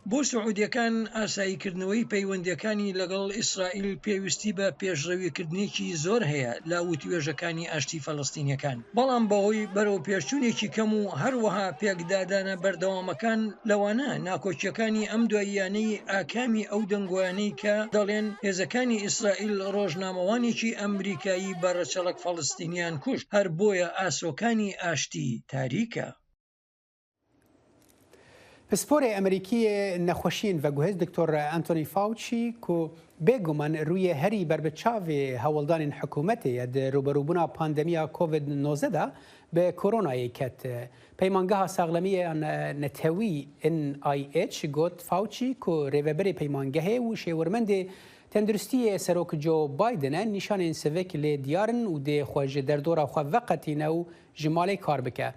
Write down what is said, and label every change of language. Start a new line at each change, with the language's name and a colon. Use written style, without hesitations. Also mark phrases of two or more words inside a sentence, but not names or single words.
Central Kurdish: بۆ سعودیەکان ئاساییکردنەوەی پەیوەندیەکانی لەگەڵ ئیسرائیل پێویستی بە پێشڕەویکردنێکی زۆر هەیە لە وتوێژەکانی ئاشتی فەڵەستینیەکان، بەڵام بەهۆی بەرەو پێشچوونێکی کەم و هەروەها پێکدادانە بەردەوامەکان لەوانە ناکۆچیەکانی ئەم دواییانەی ئاکامی ئەو دەنگویانەی کە دەڵێن هێزەکانی ئیسرائیل ڕۆژنامەوانێکی ئەمریکایی بەڕەچەڵک فەڵەستینیان کوشت، هەر بۆیە ئاسۆکانی ئاشتی تاریکە.
Kurdish: پسپۆرê Amerîkiyê nexweşiyên veguhêz Dr. Anthony Fauci ku bêguman rûyê herî berbiçavê hewldanên hikûmetê ya di rûberûbûna pandemiya COVID-19 da bi koronayê ket. Peymangeha Saxlemiya Netewî NIH got Fauci ku rêveberê peymangehê û şêwirmendê tenduristiyê Serok Joe Bidenê nîşanên sivik lê diyarin û dê xwe ji derdora xwe veqetîne û ji malê kar bike.